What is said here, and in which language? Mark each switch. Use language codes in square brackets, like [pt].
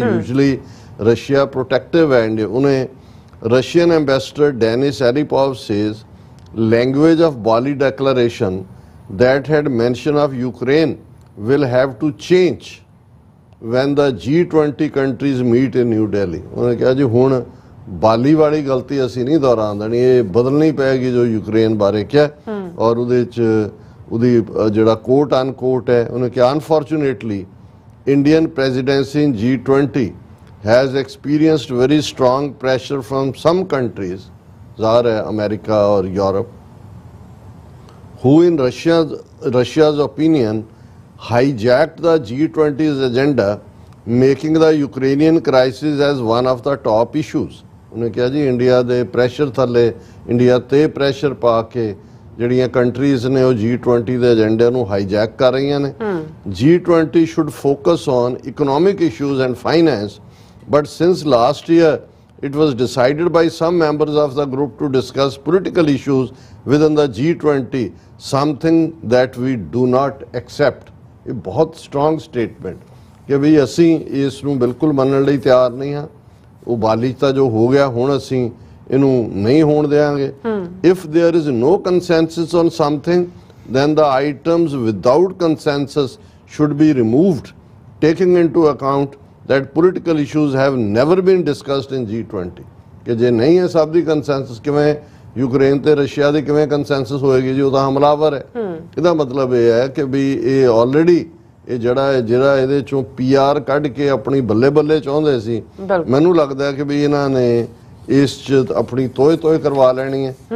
[en] Usually Russia protective है, and उन्हें Russian ambassador Denis Aripov says language of Bali declaration that had mention of Ukraine will have to change when the G20 countries meet in New Delhi. [hi] उन्होंने कहा [pa] जी हुण ਬਾਲੀ ਵਾਲੀ ਗਲਤੀ ਅਸੀਂ ਨਹੀਂ ਦੁਹਰਾਉਣ ਦੇਣੀ, ਇਹ ਬਦਲਣੀ ਪਏਗੀ ਜੋ ਯੂਕਰੇਨ ਬਾਰੇ ਕਿਹਾ, ਔਰ ਉਹਦੇ 'ਚ ਉਹਦੀ ਜਿਹੜਾ ਕੋਟ ਅਨਕੋਟ ਹੈ ਉਹਨੇ ਕਿਹਾ [en] unfortunately Indian presidency in G20 has experienced very strong pressure from some countries, [hi] ज़ाहिर है अमेरिका और Europe, [en] who in Russia's opinion hijacked the G20's agenda, making the Ukrainian crisis as one of the top issues. [pa] ਉਹਨੇ ਕਿਹਾ ਜੀ India ਦੇ pressure ਥੱਲੇ, India ਤੇ pressure ਪਾ ਕੇ ਜਿਹੜੀਆਂ ਕੰਟਰੀਜ਼ ਨੇ ਉਹ G20 ਦੇ ਏਜੰਡੇ ਨੂੰ ਹਾਈਜੈਕ ਕਰ ਰਹੀਆਂ ਨੇ। [en] G20 should focus on economic issues and finance, but since last year it was decided by some members of the group to discuss political issues within the G20, something that we do not accept. [pa] ਇਹ ਬਹੁਤ strong statement ਕਿ ਵੀ ਅਸੀਂ ਇਸ ਨੂੰ ਬਿਲਕੁਲ ਮੰਨਣ ਲਈ ਤਿਆਰ ਨਹੀਂ ਹਾਂ। ਉਹ ਬਾਲੀ ਤਾਂ ਜੋ ਹੋ ਗਿਆ ਹੁਣ ਅਸੀਂ ਇਹਨੂੰ ਨਹੀਂ ਹੋਣ ਦੇਵਾਂਗੇ। If there is no consensus on something [en] then the items without consensus should be removed, taking into account that political issues have never been discussed in G20. [pa] ਕਿ ਜੇ ਨਹੀਂ ਹੈ ਸਭ ਦੀ ਕੰਸੈਂਸਸ, ਕਿਵੇਂ ਯੂਕਰੇਨ ਤੇ ਰਸ਼ੀਆ ਦੀ ਕਿਵੇਂ ਕੰਸੈਂਸਸ ਹੋਏਗੀ ਜੀ, ਉਹ ਤਾਂ ਹਮਲਾਵਰ ਹੈ। ਇਹਦਾ ਮਤਲਬ ਇਹ ਹੈ ਕਿ ਵੀ ਇਹ ਆਲਰੇਡੀ ਇਹ ਜਿਹੜਾ ਇਹਦੇ ਚੋਂ PR ਕੱਢ ਕੇ ਆਪਣੀ ਬੱਲੇ ਬੱਲੇ ਚਾਹੁੰਦੇ ਸੀ, ਮੈਨੂੰ ਲੱਗਦਾ ਹੈ ਕਿ ਵੀ ਇਹਨਾਂ ਨੇ ਇਸ 'ਚ ਆਪਣੀ ਤੋਏ ਕਰਵਾ ਲੈਣੀ ਹੈ।